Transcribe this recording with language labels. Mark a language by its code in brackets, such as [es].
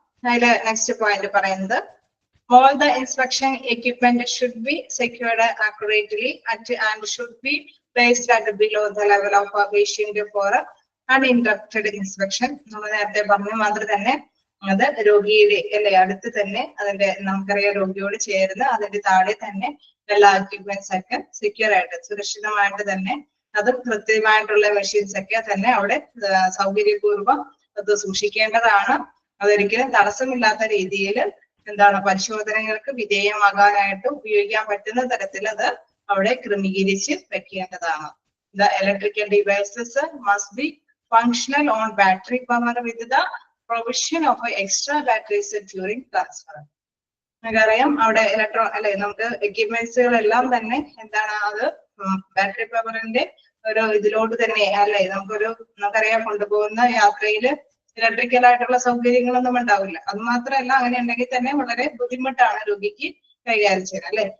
[ml] അതില് next point പറയുന്നത് [en] all the inspection equipment should be secured accurately and should be placed at below the level of a patient for uninterrupted inspection. [ml] നമ്മൾ നേരത്തെ പറഞ്ഞ മാതിരി തന്നെ അത് രോഗിയുടെ അല്ലെ അടുത്ത് തന്നെ അതിന്റെ നമുക്കറിയാം രോഗിയോട് ചേർന്ന് അതിന്റെ താഴെ തന്നെ എല്ലാ എക്യുപ്മെന്റ്സ് ഒക്കെ സെക്യൂർ ആയിട്ട് സുരക്ഷിതമായിട്ട് തന്നെ അത് കൃത്യമായിട്ടുള്ള മെഷീൻസ് ഒക്കെ തന്നെ അവിടെ സൗകര്യപൂർവ്വം അത് സൂക്ഷിക്കേണ്ടതാണ്. അതൊരിക്കലും തടസ്സമില്ലാത്ത രീതിയിൽ എന്താണ് പരിശോധനകൾക്ക് വിധേയമാകാനായിട്ട് ഉപയോഗിക്കാൻ പറ്റുന്ന തരത്തിൽ അത് അവിടെ ക്രമീകരിച്ച് വെക്കേണ്ടതാണ്. [en] The electrical devices must be functional on battery power with the provision of extra batteries during transfer. [ml] നമുക്കറിയാം അവിടെ നമുക്ക് എക്യുപ്മെന്റ്സുകളെല്ലാം തന്നെ എന്താണ് അത് ബാറ്ററി പവറിന്റെ ഒരു ഇതിലോട്ട് തന്നെ അല്ലെ നമുക്കറിയാം കൊണ്ടുപോകുന്ന യാത്രയിൽ ഇലക്ട്രിക്കൽ ആയിട്ടുള്ള സൗകര്യങ്ങളൊന്നും ഉണ്ടാവില്ല. അത് മാത്രമല്ല അങ്ങനെ ഉണ്ടെങ്കിൽ തന്നെ വളരെ ബുദ്ധിമുട്ടാണ് രോഗിക്ക് കൈകാര്യം ചെയ്യാൻ അല്ലെ.